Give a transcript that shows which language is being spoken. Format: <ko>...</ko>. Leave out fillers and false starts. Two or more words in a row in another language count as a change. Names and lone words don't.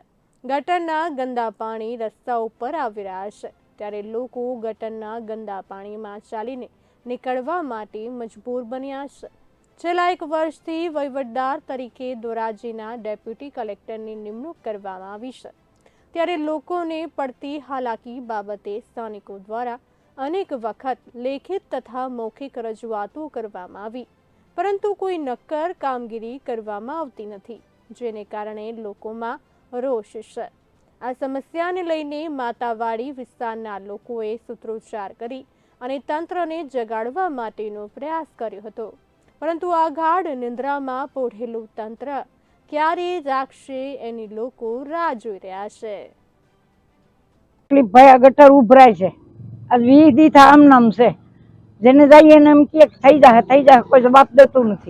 <gu>ગટરના ગંદા પાણી રસ્તા ઉપર આવી રહ્યા છે, ત્યારે લોકો ગટરના ગંદા પાણીમાં ચાલીને નીકળવા માટે મજબૂર બન્યા છે। છેલ્લા 1 વર્ષથી વહીવટદાર તરીકે ધોરાજીના ડેપ્યુટી કલેક્ટરની નિમણૂક કરવામાં આવી છે, ત્યારે લોકોને પડતી હાલાકી બાબતે સ્થાનિકો દ્વારા અનેક વખત લેખિત તથા મૌખિક રજૂઆતો કરવામાં આવી, પરંતુ કોઈ નક્કર કામગીરી કરવામાં આવતી નથી, જેને કારણે લોકોમાં રોષ છે। આ સમસ્યાને લઈને માતાવાડી विस्ताરના લોકોએ સૂત્રોચ્ચાર કરી અને તંત્રને જગાડવા માટેનો પ્રયાસ કર્યો હતો, પરંતુ આ ગાઢ નિંદ્રામાં પોઢેલું તંત્ર ક્યારે જાગશે એની લોકો રાહ જોઈ રહ્યા છે। ભાઈ આ ગટર ઉભરાય છે, आज 20 દી આમ નામ છે, જેને જઈએ ને એમ કે થઈ જાય, કોઈ જવાબ દેતું નથી।</gu>